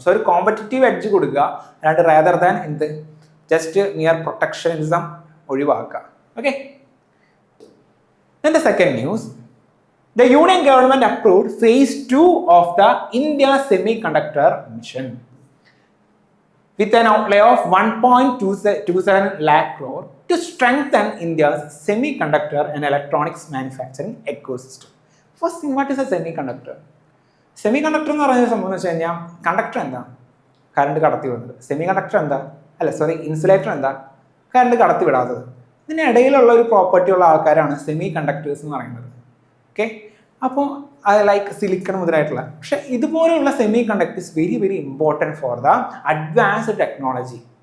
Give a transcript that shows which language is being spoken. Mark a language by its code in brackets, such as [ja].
[ml] So ഒരു competitive edge കൊടുക്കുക, അല്ലാണ്ട് rather than just near protectionism ഒഴിവാക്കുക. Okay. [en] Then the second news, the Union government approved phase 2 of the India Semiconductor Mission with an outlay of 1.27 lakh crore to strengthen India's semiconductor and electronics manufacturing ecosystem. First thing, what is a semiconductor? [ml] Semiconductor എന്ന് പറയുന്ന സംഭവം എന്ന് വെച്ച് കഴിഞ്ഞാൽ conductor എന്താ? Current കടത്തി വിടുന്നത്. Semiconductor എന്താ? ഇൻസുലേറ്റർ എന്താ? കറണ്ട് കടത്തി വിടാത്തത്. ഇതിനിടയിലുള്ള ഒരു പ്രോപ്പർട്ടി ഉള്ള ആൾക്കാരാണ് സെമി കണ്ടക്ടേഴ്സ് എന്ന് പറയുന്നത്. ഓക്കെ, അപ്പോൾ ലൈക്ക് സിലിക്കൺ മുതലായിട്ടുള്ള. പക്ഷെ ഇതുപോലെയുള്ള semi conductors [en] Very very important for the advanced technology.